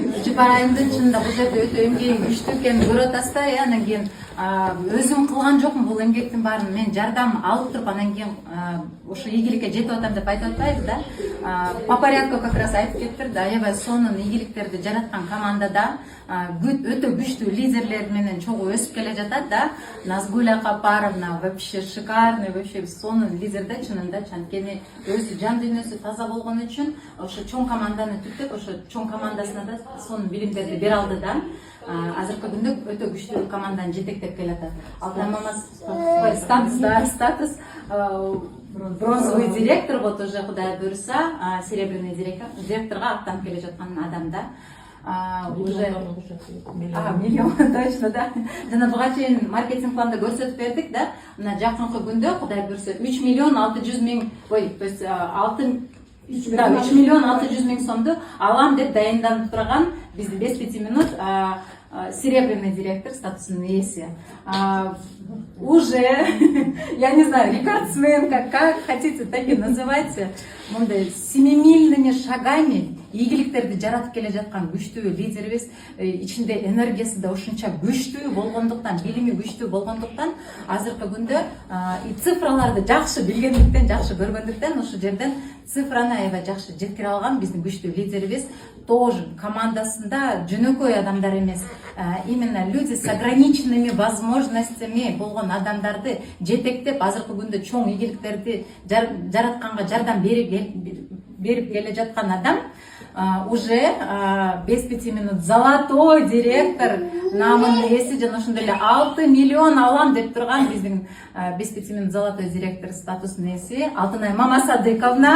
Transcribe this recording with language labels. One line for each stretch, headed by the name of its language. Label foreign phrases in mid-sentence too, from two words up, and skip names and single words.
Kyrgyz: Чыпар айымдын чынында бул жерде өтө эмгегим күчтүү экенин көрүп атасыз да, анан кийин өзүм кылган жокмун бул эмгектин баарын. Мен жардам алып туруп анан кийин ушу ийгиликке жетип атам деп айтып атпайбы да.
Russian: По порядку как раз
Kyrgyz: айтып кеттир да. Аябай сонун ийгиликтерди жараткан командада өтө күчтүү лидерлер менен чогуу өсүп келе жатат да. Назгуля Капаровна
Russian: вообще шикарный, вообще
Kyrgyz: сонун лидер да, чынында. Анткени өзү жан дүйнөсү таза болгон үчүн ошо чоң команданы түптөп, ошо чоң командасына да сонун билимдерди бере алды да. Азыркы күндө өтө күчтүү команданы жетектеп келатат. Алтын мама статус
Russian: бронзовый директор, вот уже
Kyrgyz: Кудай буйруса, серебряный директорга аттанып келе жаткан адам да.
Russian: Уже миллион точно да.
Kyrgyz: Жана буга чейин маркетинг планда көрсөтүп бердик да. Мына жакынкы күндө Кудай буйруса 3 миллион 600 миң,
Russian: то есть
Kyrgyz: 3 миллион 600 миң сомду алам деп дайынданып турган биздин 5 минут
Russian: серебряный директор
Kyrgyz: статусунун ээси.
Russian: Уже, я не знаю, рекордсмен, как хотите, так и называйте.
Kyrgyz: Мындай
Russian: семимильными шагами
Kyrgyz: ийгиликтерди жаратып келе жаткан күчтүү лидерибиз, ичинде энергиясы да ушунча күчтүү болгондуктан, билими күчтүү болгондуктан, азыркы күндө цифраларды жакшы билгендиктен, жакшы көргөндүктөн ушу жерден цифраны аябай жакшы жеткире алган биздин күчтүү лидерибиз. Тоже командасында жөнөкөй адамдар эмес,
Russian: именно люди с ограниченными возможностями
Kyrgyz: болгон адамдарды жетектеп, азыркы күндө чоң ийгиликтерди жаратканга жардам берип келе жаткан адам.
Russian: Уже без 5 минут золотой директор
Kyrgyz: намынын ээси, жана ошондой эле 6 миллион алам деп турган биздин
Russian: без 5 минут золотой директор
Kyrgyz: статусунун ээси Алтынай Мамасадыковна.